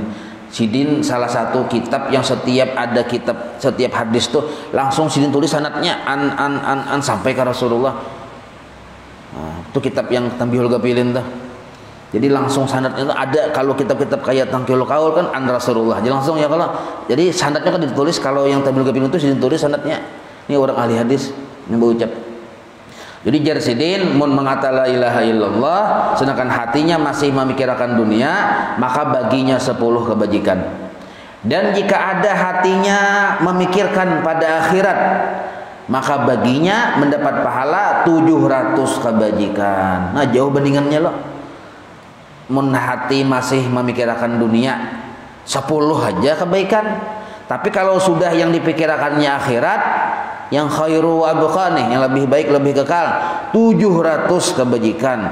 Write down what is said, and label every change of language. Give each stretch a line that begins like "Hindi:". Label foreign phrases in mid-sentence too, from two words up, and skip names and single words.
Indonesian: Sidin salah satu kitab yang setiap ada kitab, setiap hadis tuh langsung Sidin tulis sanadnya an sampai ke Rasulullah. Nah, itu kitab yang Tambihul Ghafilin tuh. Jadi langsung sanadnya itu ada. Kalau kitab-kitab kayak Tangkilul Qaul kan an Rasulullah, jadi langsung ya kalau. Jadi sanadnya kan ditulis. Kalau yang Tambihul Ghafilin itu Sidin tulis sanadnya. Ini orang ahli hadis yang berucap. Jadi jar Sidin mun mengata
Arabic: la ilaha illallah
Indonesian: sedangkan hatinya masih memikirkan dunia, maka baginya 10 kebajikan. Dan jika ada hatinya memikirkan pada akhirat, maka baginya mendapat pahala 700 kebajikan. Nah, jauh bandingannya loh. Mun hati masih memikirkan dunia 10 aja kebaikan, tapi kalau sudah yang dipikirkannya akhirat, yang
Arabic: khairu wa abqa
Indonesian: nih, yang lebih baik, lebih kekal, 700 kebajikan.